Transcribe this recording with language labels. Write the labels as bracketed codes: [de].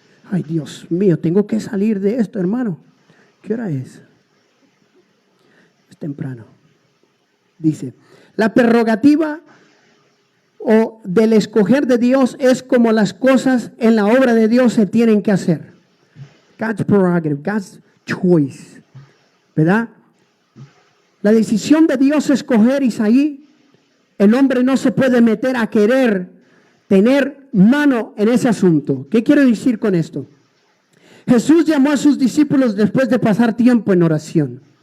[es] Ay, Dios mío, tengo que salir de esto, hermano. ¿Qué hora es? Es temprano. Dice, la prerrogativa o del escoger de Dios es como las cosas en la obra de Dios se tienen que hacer. [en] God's prerogative, God's choice. [es] ¿Verdad? La decisión de Dios es escoger, Isaí. El hombre no se puede meter a querer tener mano en ese asunto. ¿Qué quiero decir con esto? Jesús llamó a sus discípulos después de pasar tiempo en oración.